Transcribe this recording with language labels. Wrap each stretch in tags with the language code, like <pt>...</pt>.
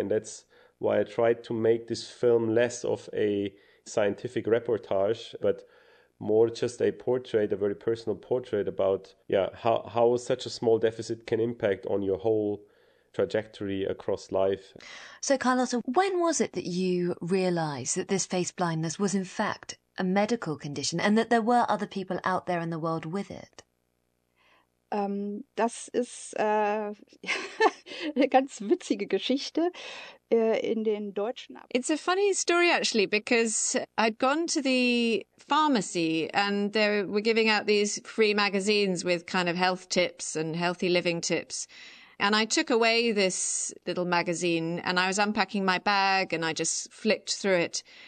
<en>And that's why I tried to make this film less of a scientific reportage, but more just a portrait, a very personal portrait about how such a small deficit can impact on your whole trajectory across life. So Carlotta, when was it that you realized that this face blindness was in fact a medical condition and that there were other people out there in the world with it?</en> <de>Das ist eine ganz witzige Geschichte in den deutschen.</de> <en>It's a funny story actually, because I'd gone to the pharmacy and they were giving out these free magazines with kind of health tips and healthy living tips. And I took away this little magazine and I was unpacking my bag and I just flicked through it.</en>